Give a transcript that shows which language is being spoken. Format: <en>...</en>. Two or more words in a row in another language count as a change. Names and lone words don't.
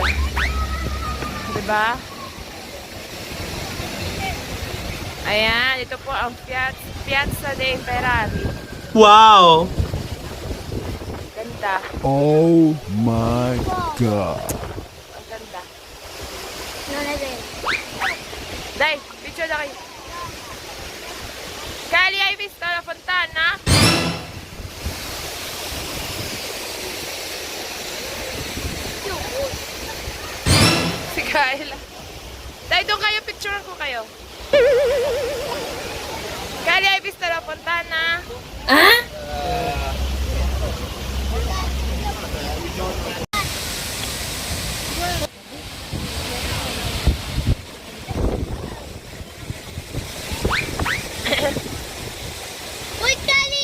<tl>Diba? Ayan, ito po ang Piazza dei Ferrari. Wow! Ganda.</tl> <en>Oh my God.</en> <tl>Ang ganda.</tl> <es>No le veo.</es> <tl>Dai, picture na kayo.</tl> <it>Kali, hai visto la fontana?</it> <tl>Si Kayla. Dai, doon kayo, picturean ko kayo.</tl> <it>Kali, hai visto la fontana?</it> <tl>¿Ah? Uy, Kali!</tl>